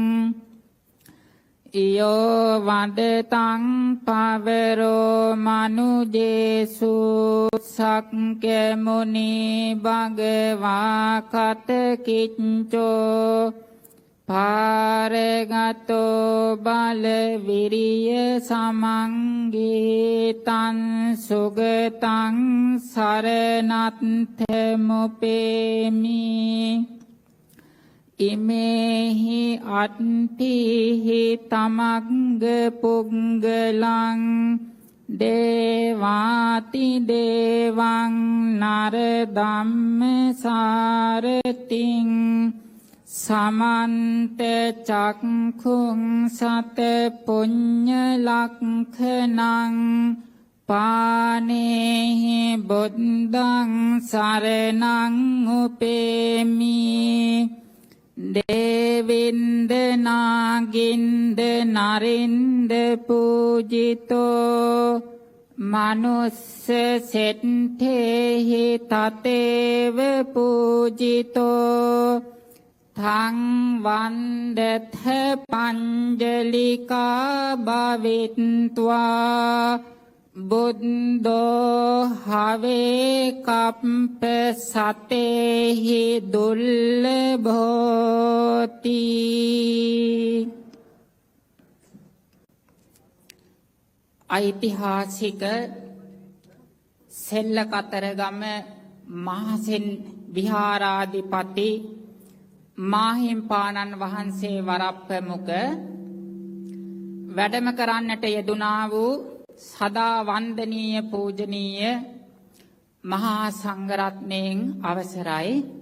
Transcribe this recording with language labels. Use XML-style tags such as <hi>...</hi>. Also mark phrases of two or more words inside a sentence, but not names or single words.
<pi>ඉයෝ වදතං පවරෝ මනුජේසු සක්ක මුනි භගවා කතකිච්චෝ පාරගතෝ බල විරිය සමංගීතං සුගතං සරණත්ථමුපේමි ඉමේහි අට්ඨිහි තමග්ග පුංගලං දේවාති දේවං නර ධම්ම සාරතිං සමන්ත චක්ඛුං සත පුඤ්ඤ ලක්ඛනං පානේහි බුද්ධං සරණං උපේමි දේවින්ද නාගින්ද නරින්ද පූජිතෝ මනුස්ස සෙට්ඨේහි තතේව පූජිතෝ තං වන්දත පංජලිකා භවිත්වා බුද්ධෝ හවේ කප්ප සතේහි දුර්ලභෝති.</pi> <si>ඓතිහාසික සෙල්ලකතරගම මහසෙන් විහාරාධිපති මාහිම්පාණන් වහන්සේ වරප්‍රමුඛ වැඩම කරන්නට යෙදුනා වූ සදා වන්දනීය පූජනීය මහා සංඝරත්නයන් අවසරයි.</si>